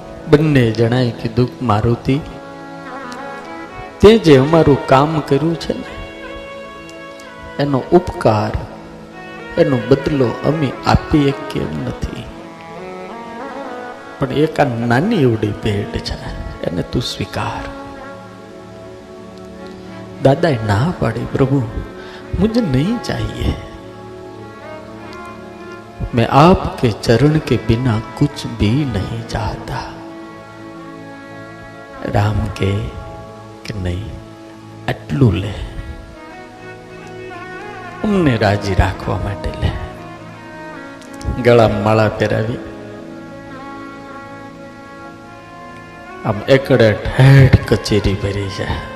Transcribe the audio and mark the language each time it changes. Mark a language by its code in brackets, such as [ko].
[gu] બંને જણાએ કીધું, મારુતિ, તે જે અમારું કામ કર્યું છે ને એનો ઉપકાર, એનો બદલો અમે આપીએ કેમ નથી, પણ એક આ નાની એવડી ભેટ છે એને તું સ્વીકાર. દાદાએ ના પાડી, [hi] પ્રભુ मुझे नहीं चाहिए, मैं आपके चरण के बिना कुछ भी नहीं चाहता. राम के नहीं, [gu] આટલું લે, અમને રાજી રાખવા માટે લે. ગળામાં માળા પહેરાવી, આમ એકડે ઠેઠ કચેરી ભરી છે.